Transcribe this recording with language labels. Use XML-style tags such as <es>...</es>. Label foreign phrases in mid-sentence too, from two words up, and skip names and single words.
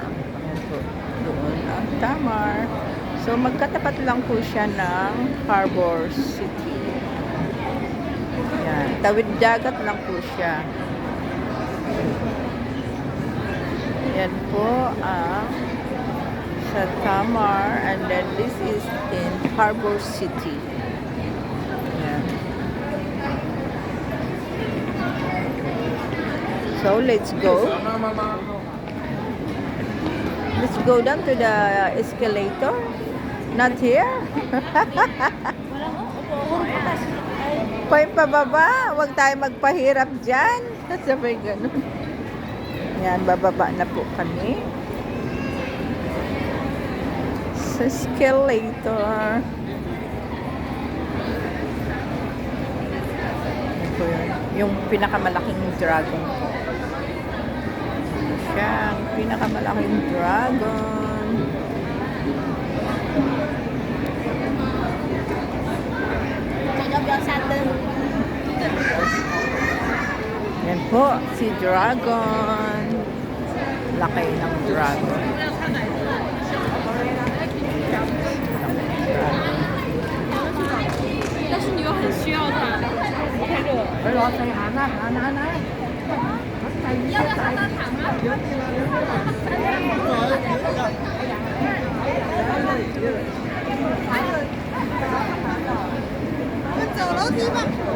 <tl>Yan po, doon ang Tamar. So, magkatapat lang po siya ng Harbor City. Yan. Tawid dagat lang po siya. Yan po ang sa Tamar.</tl> <en>And then this is in Harbor City. Yan. So, let's go. Let's go down to the escalator. Not here?</en> <tl>Point pababa. Huwag tayo magpahirap dyan. Sabay ganun. Yan, bababa na po kami. Sa escalator. Ito yun. Yung pinakamalaking dragon po. Siya, ang pinakamalaking dragon. Yan po, si Dragon. Laki ng dragon.</tl> <zh>但是你又很需要它。要不要上到塔吗？走楼梯吧。</zh>